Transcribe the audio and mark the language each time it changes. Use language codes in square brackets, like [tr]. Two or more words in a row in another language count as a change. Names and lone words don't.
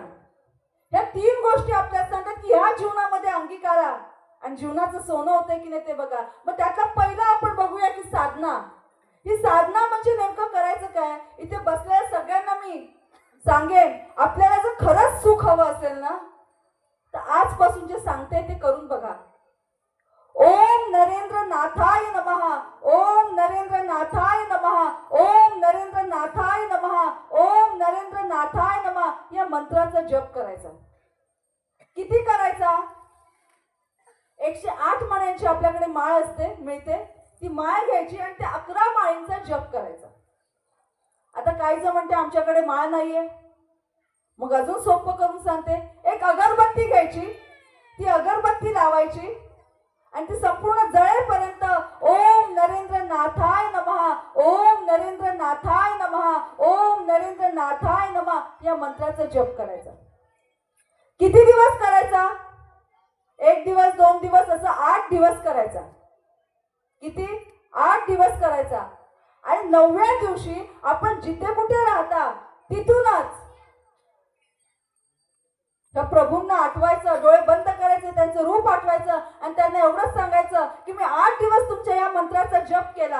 [mr] ह्या 3 गोष्टी आपल्याला सांगतात की ह्या जीवनामध्ये अंगीकारा आणि जीवनाचं सोनं होतंय की नाही ते बघा. मग त्यातला पहिला आपण बघूया की साधना. ही साधना म्हणजे नेमकं करायचं काय. इथे बसलेल्या सगळ्यांना मी सांगेन, आपल्याला जर खरंच सुख हवं असेल ना तर आजपासून जे सांगते ते करून बघा. [sa] ओम नरेंद्र नाथाय नमः, ओम नरेंद्र नाथाय नमः, ओम नरेंद्र नाथाय नमः, ओम नरेंद्र नाथाय नमः [mr] या मंत्राचा जप करायचा. किती करायचा? 108 माळ्यांची आपल्याकडे माळ असते, मिळते. ती माळ घ्यायची आणि त्या 11 माळींचा जप करायचा. आता काही जण म्हणते आमच्याकडे माळ नाहीये, मग अजून सोपं करून सांगते. एक अगरबत्ती घ्यायची, ती अगरबत्ती लावायची आणि ती संपूर्ण जळेपर्यंत [sa] ओम नरेंद्र नाथाय नमः, ओम नरेंद्र नाथाय नमः, ओम नरेंद्र नाथाय नमः [mr] या मंत्राचा जप करायचा. किती दिवस करायचा? 1 दिवस, 2 दिवस, असं 8 दिवस करायचा. किती? 8 दिवस करायचा. आणि 9व्या दिवशी आपण जिथे कुठे राहता तिथूनच त्या प्रभूंना आठवायचं, डोळे बंद करायचे, त्यांचं रूप आठवायचं आणि त्यांना एवढंच सांगायचं की मी 8 दिवस तुमच्या या मंत्राचा जप केला.